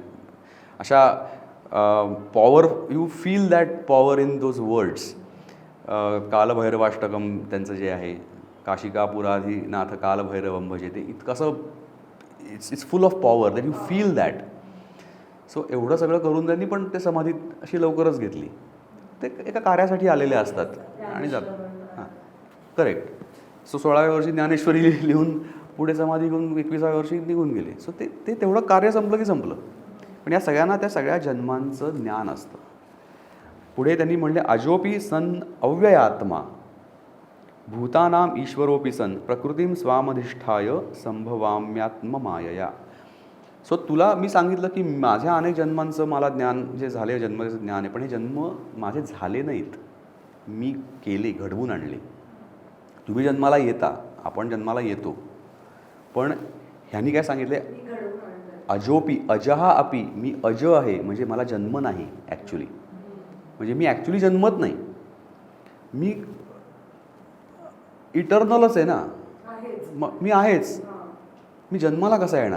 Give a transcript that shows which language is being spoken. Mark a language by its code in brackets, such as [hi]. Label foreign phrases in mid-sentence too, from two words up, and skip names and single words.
[en] अशा power, you feel that power in those words. [mr] कालभैरवाष्टकम त्यांचं जे आहे, [sa] काशिकापुराधिनाथ कालभैरवम भजे, [mr] ते इतकं असं [en] it's full of power that you feel that. [mr] सो एवढं सगळं करून त्यांनी पण ते समाधीत अशी लवकरच घेतली. ते एका कार्यासाठी आलेले असतात आणि जातात. हां, करेक्ट. सो 16व्या वर्षी ज्ञानेश्वरी लिहून पुढे समाधी घेऊन 21व्या वर्षी निघून गेले. सो ते तेवढं कार्य संपलं की संपलं. पण या सगळ्यांना त्या सगळ्या जन्मांचं ज्ञान असतं. पुढे त्यांनी म्हणले [sa] अजोपी सन अव्ययात्मा भूतानाम ईश्वरोपी सन प्रकृतीम स्वामधिष्ठाय संभवाम्यात्म मायया. [mr] सो तुला मी सांगितलं की माझ्या अनेक जन्मांचं मला ज्ञान जे झाले, जन्माचं ज्ञान आहे, पण हे जन्म माझे झाले नाहीत, मी केले, घडवून आणले. तुम्ही जन्माला येता, आपण जन्माला येतो, पण ह्यांनी काय सांगितले, अजोपी अजहा अपी, मी अज आहे म्हणजे मला जन्म नाही ॲक्च्युली, म्हणजे मी ॲक्च्युली जन्मत नाही, मी इटर्नलच आहे ना, मी आहेच, मी जन्माला कसा येणार.